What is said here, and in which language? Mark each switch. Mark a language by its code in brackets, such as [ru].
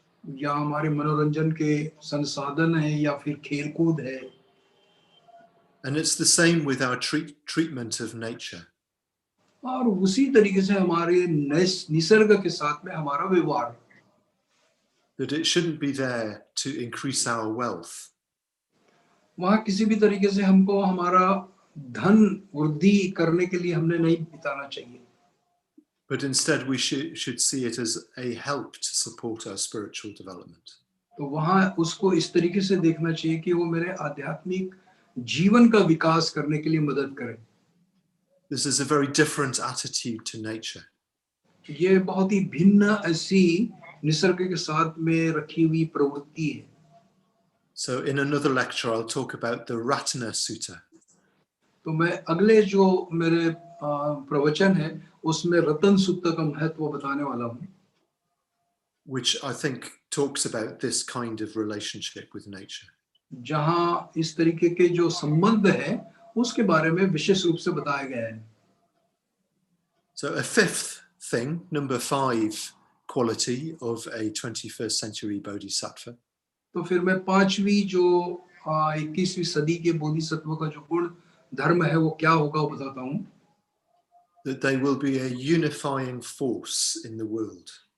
[hi] या हमारे मनोरंजन के संसाधन है या फिर खेलकूद है. [en] And it's the same with our treatment of nature. [hi] और उसी तरीके से हमारे निसर्ग के साथ में हमारा व्यवहार. [en] That it shouldn't be there to increase our wealth. [hi] वहाँ किसी भी तरीके से हमको हमारा धन वृद्धि करने के लिए हमने नहीं बिताना चाहिए. [en] But instead we should see it as a help to support our spiritual development. [hi] तो वहाँ उसको इस तरीके से देखना चाहिए कि वो मेरे आध्यात्मिक जीवन का विकास करने के लिए मदद करे. [en] This is a very different attitude to nature. [hi] ये बहुत ही भिन्न ऐसी निसर्ग के साथ में रखी हुई प्रवृत्ति है. [en] So in another lecture I'll talk about the Ratana Sutta. [hi] तो मैं अगले जो मेरे प्रवचन है उसमें रतन सूत्र का महत्व बताने वाला हूँ. [en] Which I think talks about this kind of relationship with nature. [hi] जहाँ इस तरीके के जो संबंध है उसके बारे में विशेष रूप से बताया गया है. [en] So a fifth thing, number 5 quality of a 21st century Bodhisattva. [hi] तो फिर मैं पांचवी जो 21वीं सदी के बोधिसत्व का जो गुण धर्म है वो क्या होगा वो बताता हूँ. [en] That they will be a unifying force in the world.